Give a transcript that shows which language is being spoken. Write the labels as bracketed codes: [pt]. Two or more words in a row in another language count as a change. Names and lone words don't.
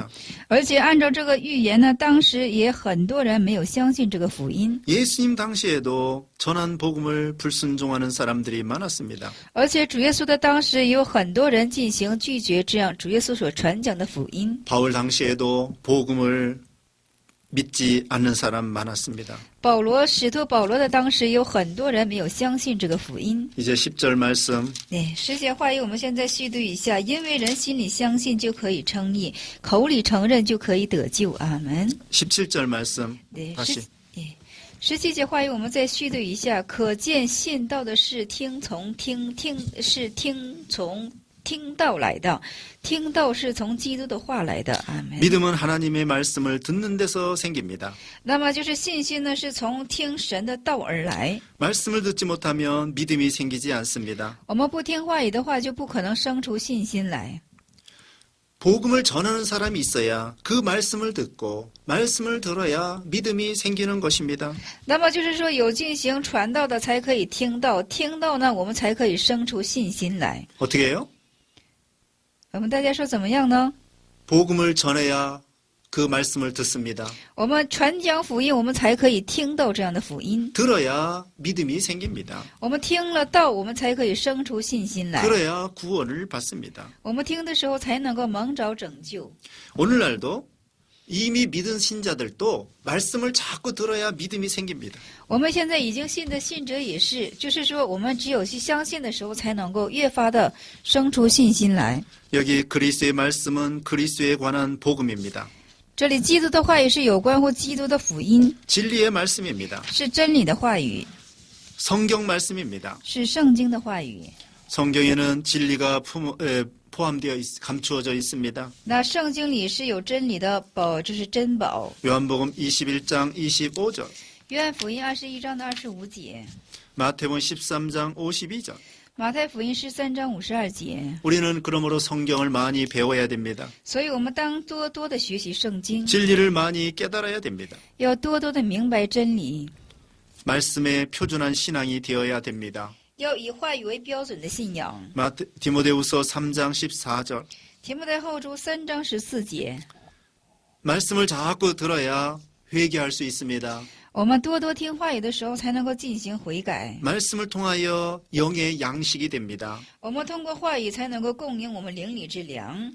[zh] 而且按照这个预言呢，当时也很多人没有相信这个福音， [ko] 예수님 당시에도 전한 복음을 불순종하는 사람들이 많았습니다. [zh] 而且主耶稣的当时也有很多人进行拒绝这样主耶稣所传讲的福音。 [ko] 바울 당시에도 복음을 믿지 않는 사람 많았습니다. [zh] 使徒保罗的当时有很多人没有相信这个福音。 [ko] 이제 10절 말씀 [zh] 10 节话语我们现在细读一下，因为人心里相信就可以称义，口里承认就可以得救。阿门。 [ko] 17절 말씀 다시 [zh] 17 节话语我们再细读一下，可见信道的是听从听道来的，听道是从基督的话来的。阿门。 [ko] 믿음은 하나님의 말씀을 듣는 데서 생깁니다. [zh] 那么就是信心呢，是从听神的道而来。 [ko] 말씀을 듣지 못하면 믿음이 생기지 않습니다. [zh] 我们不听话语的话，就不可能生出信心来。 [ko] 복음을 전하는 사람이 있어야 그 말씀을 듣고 말씀을 들어야 믿음이 생기는 것입니다. [zh] 那么就是说，有进行传道的才可以听到，听到呢，我们才可以生出信心来。 [ko] 어떻게 해요? [zh] 我们大家说怎么样呢？ [ko] 복음을 전해야 그 말씀을 듣습니다. [zh] 我们传讲福音，我们才可以听到这样的福音。 [ko] 들어야 믿음이 생깁니다. [zh] 我们听了道，我们才可以生出信心来。 [ko] 그래야 구원을 받습니다. [zh] 我们听的时候才能够蒙着拯救。 [ko] 오늘날도 이미 믿은 신자들도 말씀을 자꾸 들어야 믿음이 생깁니다. [zh] 我们现在已经信的信者也是，就是说，我们只有去相信的时候，才能够越发的生出信心来。 [ko] 여기 그리스도의 말씀은 그리스도에 관한 복음입니다. [zh] 这里基督的话语是有关乎基督的福音， [ko] 진리의 말씀입니다. [zh] 是真理的话语， [ko] 성경 말씀입니다. [zh] 是圣经的话语。 [ko] 성경에는 진리가 감추어져 있습니다. [zh] 那圣经里是有真理的宝，这是珍宝。 [ko] 요한복음 21장 25절 [zh] 约翰福音21章的25节， [ko] 마태복음 13장 52절. [zh] 马太福音13章52节。 [ko] 우리는 그러므로 성경을 많이 배워야 됩니다. [zh] 所以我们当多多的学习圣经， [ko] 진리를 많이 깨달아야 됩니다. [zh] 要多多的明白真理， [ko] 말씀에 표준한 신앙이 되어야 됩니다. [zh] 要以话语为标准的信仰。 [ko] 디모데후서 3장 14절. [zh] 提摩太后书3章14节， [ko] 말씀을 자꾸 들어야 회개할 수 있습니다. [zh] 我们多多听话语的时候，才能够进行悔改。 [ko] 말씀을 통하여 영의 양식이 됩니다. [zh] 我们通过话语才能够供应我们灵里之粮。